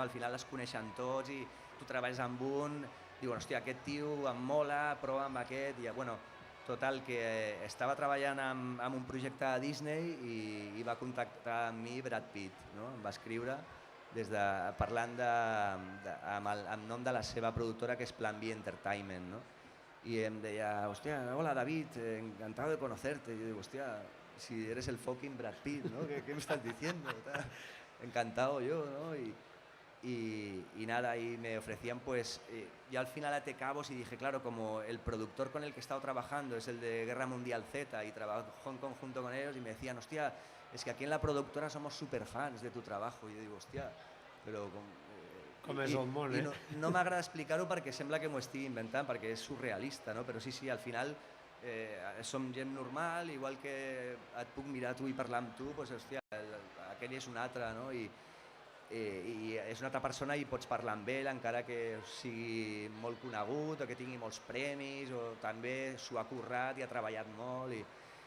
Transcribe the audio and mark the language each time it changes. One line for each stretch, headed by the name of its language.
Catalan: Al final es coneixen tots i tu treballes amb un, diuen, hòstia, aquest tio em mola, prova amb aquest, i bueno, total, que estava treballant en un projecte de Disney i va contactar amb mi Brad Pitt, no? Em va escriure parlant amb nom de la seva productora, que és Plan B Entertainment, no? Y em deia, hòstia,
Spanish: hola David, encantado de conocerte. Y yo digo, hostia, si eres el fucking Brad Pitt, ¿no? ¿Qué me estás diciendo? Encantado yo, ¿no? Y nada, y me ofrecían, pues, yo al final até cabos y dije, claro, como el productor con el que he estado trabajando es el de Guerra Mundial Z y trabajo en conjunto con ellos, y me decían, hostia, es que aquí en la productora somos súper fans de tu trabajo. Y yo digo, hostia, però...
Catalan: Com és el món, No m'agrada explicar-ho perquè sembla que m'ho estigui inventant, perquè és surrealista, no? Però sí, al final som gent normal, igual que et puc mirar tu i parlar amb tu, doncs, hòstia, aquell és un altre, no? I és una altra persona i pots parlar amb ell, encara que sigui molt conegut o que tingui molts premis, o també s'ho ha currat i ha treballat molt.